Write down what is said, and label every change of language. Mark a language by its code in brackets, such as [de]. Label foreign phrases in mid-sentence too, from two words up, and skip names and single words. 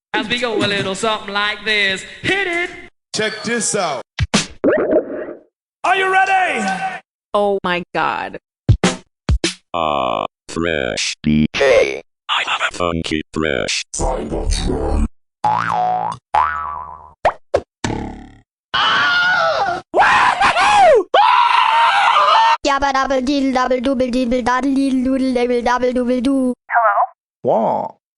[en] we go a little something like this. Hit it! Check this out. Are you ready? Oh my god. Fresh DK. I have a funky fresh. Yabba double deedle double double deedle daddle deedle doodle double double double do. Wow.